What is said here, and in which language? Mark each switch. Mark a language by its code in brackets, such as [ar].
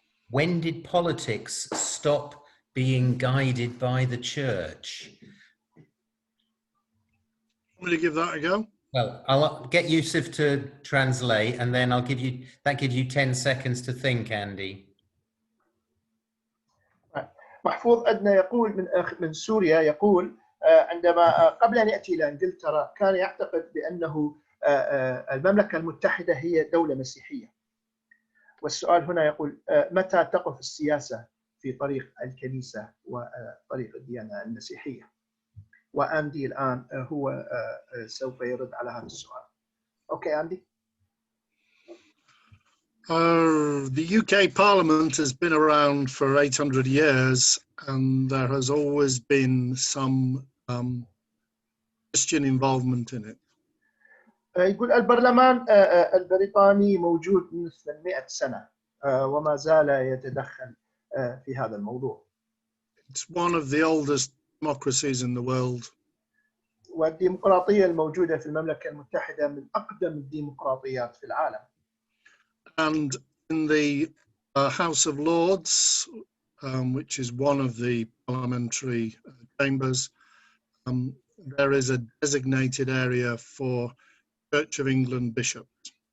[en] When did politics stop being guided by the church? Want me to give that a go? Well, I'll get Yusuf to translate and then that gives you 10 seconds to think, Andy. [ar] محفوظ أدنى يقول من سوريا يقول عندما قبل أن يأتي إلى إنجلترا كان يعتقد بأنه المملكة المتحدة هي دولة مسيحية. والسؤال هنا يقول متى تقف السياسة في طريق الكنيسة وطريق الديانة المسيحية؟ وأندي الآن هو سوف يرد على هذا السؤال. [en] Okay Andy. The UK Parliament has been around for 800 years and there has always been some Christian involvement in it. [ar] يقول البرلمان البريطاني موجود من 800 سنة وما زال يتدخل في هذا الموضوع. [en] It's one of the oldest democracies in the world. [ar] والديمقراطية الموجودة في المملكة المتحدة من أقدم الديمقراطيات في العالم. [en] And in the House of Lords, which is one of the parliamentary chambers, there is a designated area for Church of England bishops.